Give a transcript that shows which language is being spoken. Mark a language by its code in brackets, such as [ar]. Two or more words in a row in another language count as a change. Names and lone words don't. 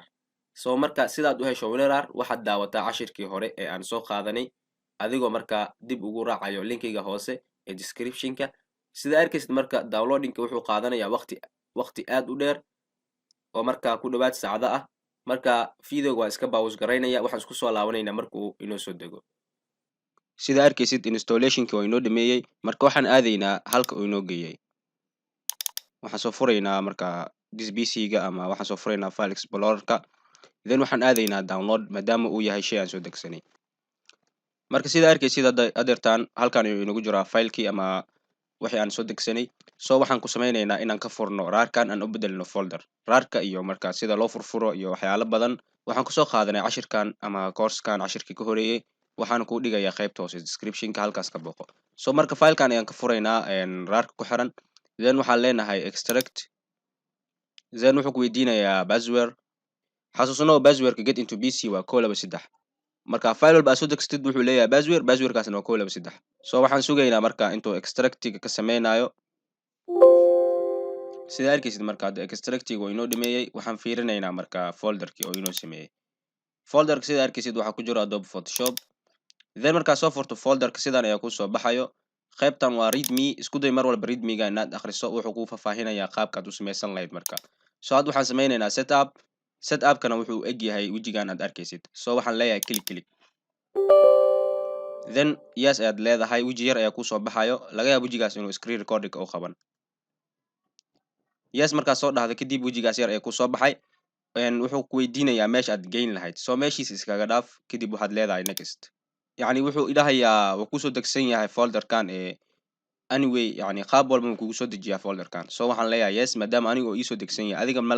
[so] soo marka sidaad u hesho WinRAR waxaad daawataa cashirkii hore ee aan soo qaadanay adigoo markaa dib ugu raacayo linkiga hoose ee descriptionka sida arkaysid marka downloadingka wuxuu qaadanayaa waqti aad u dheer oo markaa ku dhawaad saacado ah marka videoga waa iska baawus garaynaya waxaan isku soo laabanaynaa markuu inoo soo dego sida arkaysid installationki waa inoo dhameeyey marka waxaan aadaynaa halka uu inoo geeyey waxaan soo furaynaa marka [en] this pc-ga [so] ama waxaan soo furaynaa file explorerka then waxaan aadaynaa download maadaama uu yahay shay aan soo degsanay marka sida arkaysid adeertaan halkan ayuu inagu jiraa filekii ama wixii aan soo degsanay soo waxaan ku sameynaynaa inaan ka furno raarkan aan u bedelno folder raarka iyo marka sida loo furfuro iyo waxyaalo badan waxaan kusoo qaadanay cashirkan ama coursekan cashirkii ka horeeyey waxaan ku dhigayaa qaybta hoose descriptionka halkaas ka booqo soo marka filekan ayaan ka furaynaa raarka ku xiran then waxaan leenahay extract then wuxuu ku weydiinayaa password xasuusno passwordka get into pc waa 223 marka file walba soo degsatid wuxuu leeyahay passwordkaasna waa 223 soo waxaan sugaynaa marka intuu extractiga ka sameynayo sida arkaysid marka extractiga oo inoo dhameeyey waxaan fiirinaynaa marka folderkii oo inoo sameeyey folderka sida arkaysid waxaa ku jira Adobe Photoshop then markaa soo furto folderka sidan ayaa ku soo baxayo qaybtan waa readme isku day mar walba readme-ga inaad akhriso wuxuu ku faahfaahinayaa qaabka aad u sameysan lahayd marka soo hadda waxaan sameynaynaa setup-kana wuxuu eg yahay wejigan aad arkaysid soo waxaan leeyahay click then yes ayaad leedahay weji yar ayaa ku soo baxayo laga yaabo wejigaas inuu screen recording u qaban yes markaa soo dhahda kadib wejigaas yar ayaa ku soo baxay wuxuu ku weydiinayaa meesha aad geyn lahayd soo meeshiisa iskaga dhaaf kadib waxaad leedahay next yacni wuxuu idhahayaa wuu kusoo degsan yahay folderkan anyway yani qaab walba wuu kugu soo dejiyaa folderkan soo waxaan leeyahay yes maadaama aniga oo iisoo degsan yahay adiga ma